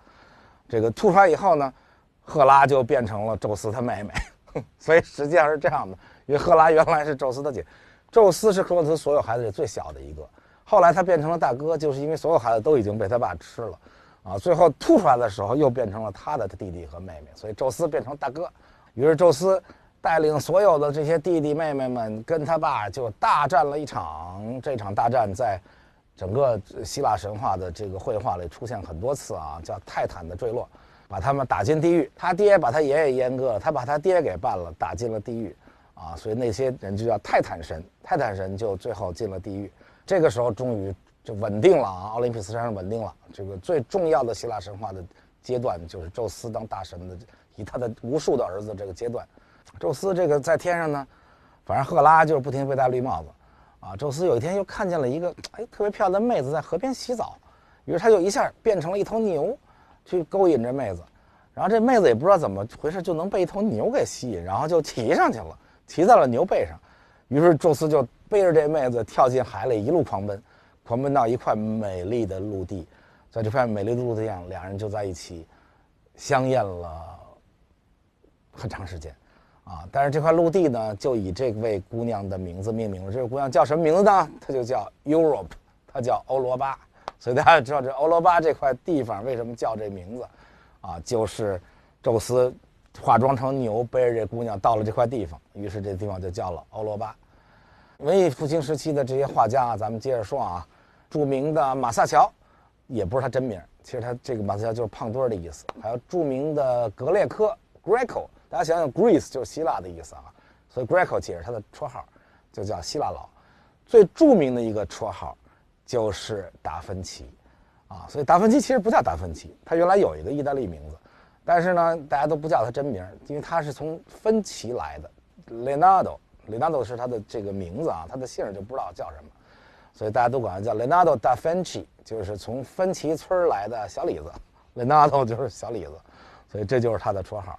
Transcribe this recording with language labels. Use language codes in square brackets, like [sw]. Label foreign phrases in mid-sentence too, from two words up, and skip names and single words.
[zh] 這個吐出來以後呢，赫拉就變成了宙斯他妹妹，所以實際上是這樣的，因為赫拉原來是宙斯的姐，宙斯是克羅諾斯所有孩子裡最小的一個，後來他變成了大哥，就是因為所有孩子都已經被他爸吃了，啊，最後吐出來的時候又變成了他的弟弟和妹妹，所以宙斯變成大哥，於是宙斯帶領所有的這些弟弟妹妹們跟他爸就大戰了一場，這場大戰在整個希臘神話的這個繪畫裡出現很多次啊，叫泰坦的墜落，把他們打進地獄，他爹把他爺爺閹割了，他把他爹給辦了，打進了地獄啊，所以那些人就叫泰坦神，泰坦神就最後進了地獄。這個時候終於就穩定了啊，奧林匹斯山上穩定了。這個最重要的希臘神話的階段就是宙斯當大神的，以他的無數的兒子這個階段。宙斯這個在天上呢，反正赫拉就是不停地被戴綠帽子。啊，宙斯有一天又看見了一個特別漂亮的妹子在河邊洗澡，於是他就一下變成了一頭牛，去勾引這妹子，然後這妹子也不知道怎麼回事就能被一頭牛給吸引，然後就騎上去了，騎在了牛背上，於是宙斯就背着這妹子跳進海裡一路狂奔，狂奔到一塊美麗的陸地，在這塊美麗的陸地上，兩人就在一起相驗了很長時間。啊，但是這塊陸地呢，就以這位姑娘的名字命名了。這個姑娘叫什麼名字呢？她就叫 Europe，她叫歐羅巴。所以大家知道這歐羅巴這塊地方為什麼叫這名字？啊，就是宙斯化妝成牛背着這姑娘到了這塊地方，於是這地方就叫了歐羅巴。文藝復興時期的這些畫家啊，咱們接着說啊，著名的馬薩喬，也不是他真名，其實他這個馬薩喬就是胖墩兒的意思。還有著名的格列科 Greco。大家想想 ，Greece 就是希臘的意思啊，所以 Greco 也是他的綽號，就叫希臘佬。最著名的一個綽號就是達芬奇，啊，所以達芬奇其實不叫達芬奇，他原來有一個意大利名字，但是呢，大家都不叫他真名，因為他是從芬奇來的， Leonardo 是他的这个名字啊，他的姓就不知道叫什么，所以大家都管他叫 Leonardo da Vinci， 就是從芬奇村來的小李子。Leonardo 就是小李子，所以這就是他的綽號。